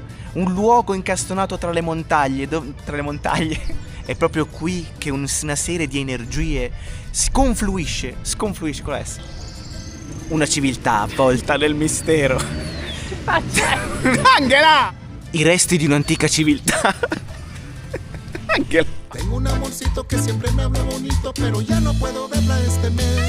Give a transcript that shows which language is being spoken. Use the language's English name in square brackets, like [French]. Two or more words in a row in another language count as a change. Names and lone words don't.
[Italian] Un luogo incastonato tra le montagne, è proprio qui che una serie di energie sconfluisce con essa. Una civiltà avvolta nel mistero. Che faccia? Angela! I resti di un'antica civiltà. Angela. [Spanish] Tengo un amorcito que siempre me habla bonito, pero ya no puedo verla este mes.